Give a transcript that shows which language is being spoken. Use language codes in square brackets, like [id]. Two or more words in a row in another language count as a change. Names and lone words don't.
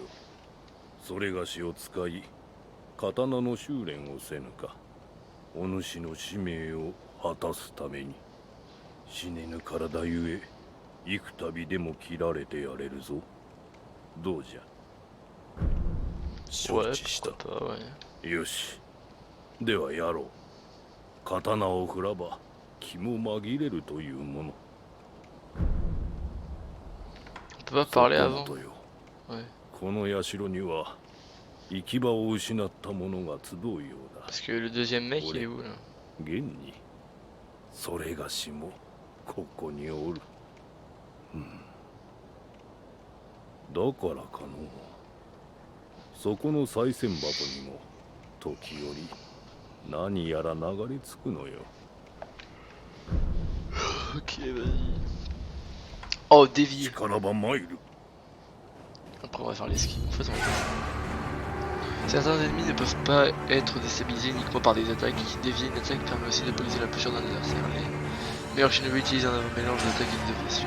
[ja] それがしを使い刀の修練をせぬか。お主の使命を果たすために。死ねぬ体ゆえ幾度でも切られてやれるぞ。どうじゃ。承 [fr] Ouais, [ja] 知した。 [fr] pourquoi pas, ouais. [ja] よし。ではやろう。刀を振らば気も紛れるというもの。 [fr] On peut pas parler [ja] そこ [fr] avant. [ja] もとよ。 [fr] Ouais. [ja] この社には行き場を失った者が集うようだ。 [fr] Parce que le deuxième mec, il est où là? [ja] 現にそれがしもここにおる。だからかの。そこの賽銭箱にも時折何やら流れ着くのよ。 [fr] Ok, vas-y. Oh, dévier. [ja] 力ば参る。 [fr] Après, on va faire l'esquive. En fait, on va faire... Certains ennemis ne peuvent pas être déstabilisés uniquement par des attaques. Dévier une attaque permet aussi de briser la posture d'un adversaire. Les meilleurs shinobi utilisent un mélange d'attaques et de déviation.